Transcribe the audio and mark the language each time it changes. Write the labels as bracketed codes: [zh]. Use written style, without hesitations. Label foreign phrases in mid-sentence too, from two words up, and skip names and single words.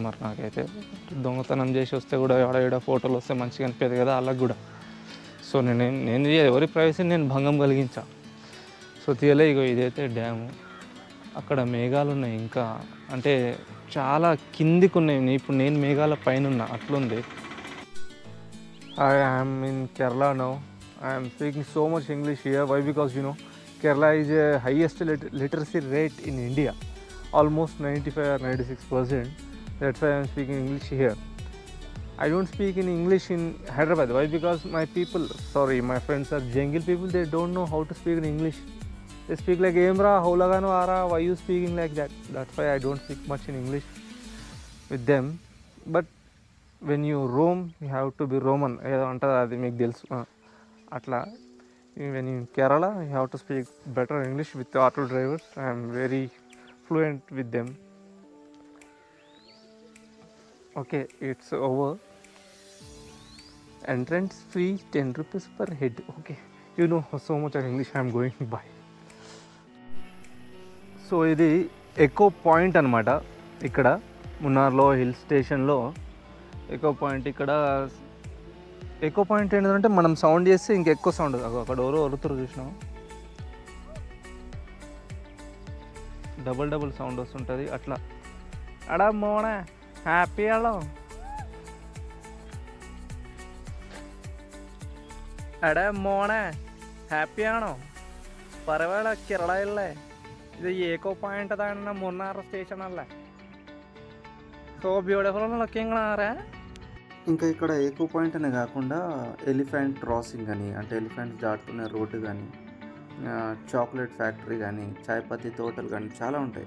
[te] మరి నాకైతే దొంగతనం చేసి వస్తే కూడా ఎవడ ఫోటోలు వస్తే మంచిగా అనిపించదు కదా వాళ్ళకి కూడా. సో నేను ఎవరి ప్రైవసీని నేను భంగం కలిగించా. సో తీయలే. ఇగో ఇదైతే డ్యాము. అక్కడ మేఘాలు ఉన్నాయి ఇంకా, అంటే చాలా కిందికి ఉన్నాయి. ఇప్పుడు నేను మేఘాల పైన ఉన్నా అట్లుంది. [en] I am in Kerala now. I am speaking so much English here. Why? Because Kerala is the highest literacy rate in India, almost 95 or 96%. That's why I am speaking English here. I don't speak in English in Hyderabad. Why? Because my friends are jungle people. They don't know how to speak in English. They speak like Emra, Holagano, Ara. Why you speaking like that? That's why I don't speak much in English with them. But when you roam, you have to be Roman. [te] ఏదో అంటారు, అది మీకు తెలుసు. [en] అట్లా when in Kerala, you have to speak better English with the auto drivers. I am very fluent with them. Okay, it's over. Entrance fee 10 rupees per head. Okay, you know so much of English I am going by. [te] సో ఇది [en] echo point [te] అనమాట. ఇక్కడ మున్నార్లో [en] hill station echo point. [te] ఇక్కడ [en] echo point [te] ఏంటంటే మనం సౌండ్ చేస్తే ఇంకెక్కువ సౌండ్. అక్కడ ఎవరో ఒరుతురు చూసినాం, డబుల్ సౌండ్ వస్తుంటుంది అట్లా. [ml] അടാ മോനാ ഹാപ്പി ആടോ, അടേ മോനെ ഹാപ്പിയാണോ? പറവേട കേരളയല്ലേ, ഇത് [en] echo point [ml] ദാനി മൂന്നാർ സ്റ്റേഷൻ അല്ലേ. [en] so beautiful looking nara. [te] ఇంకా ఇక్కడ ఏకో పాయింట్ అనే కాకుండా [en] elephant crossing [te] అని, అంటే ఎలిఫెంట్స్ దాటుతున్న రోడ్డు కానీ, [en] chocolate factory [te] కానీ, చాయ్పత్తి తోటలు కానీ చాలా ఉంటాయి.